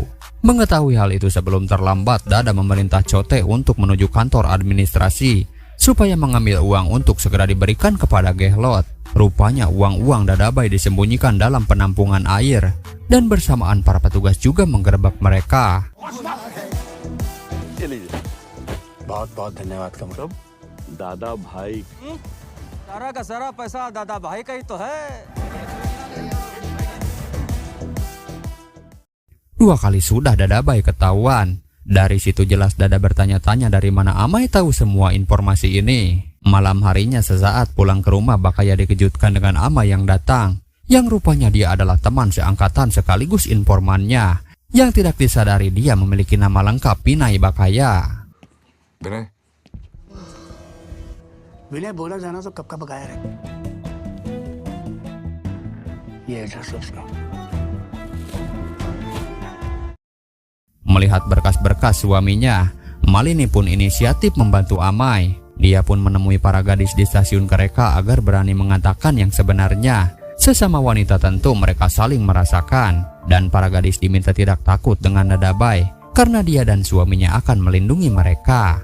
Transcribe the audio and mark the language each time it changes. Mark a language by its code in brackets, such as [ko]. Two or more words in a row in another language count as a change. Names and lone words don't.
[id] Mengetahui hal itu sebelum terlambat, Dada memerintah Chote untuk menuju kantor administrasi supaya mengambil uang untuk segera diberikan kepada Gehlot. Rupanya uang-uang Dadabai disembunyikan dalam penampungan air, dan bersamaan para petugas juga menggerebek mereka. [hi] बहुत-बहुत धन्यवाद कमल। दादा भाई सारा का सारा पैसा दादा भाई का ही तो है। [id] 2 kali sudah Dadabai ketahuan. Dari situ jelas Dada bertanya-tanya dari mana Amai tahu semua informasi ini. Malam harinya sesaat pulang ke rumah, Bakaya dikejutkan dengan Amai yang datang, yang rupanya dia adalah teman seangkatan sekaligus informannya, yang tidak disadari dia memiliki nama lengkap Vinay Bakaya. [hi] विनय विनय बोला जाना तो कब का बकाया है ये एड्रेस उसका [id] Melihat berkas-berkas suaminya, Malini pun inisiatif membantu Amai. Dia pun menemui para gadis di stasiun Kereka agar berani mengatakan yang sebenarnya. Sesama wanita tentu mereka saling merasakan, dan para gadis diminta tidak takut dengan Dadabai karena dia dan suaminya akan melindungi mereka.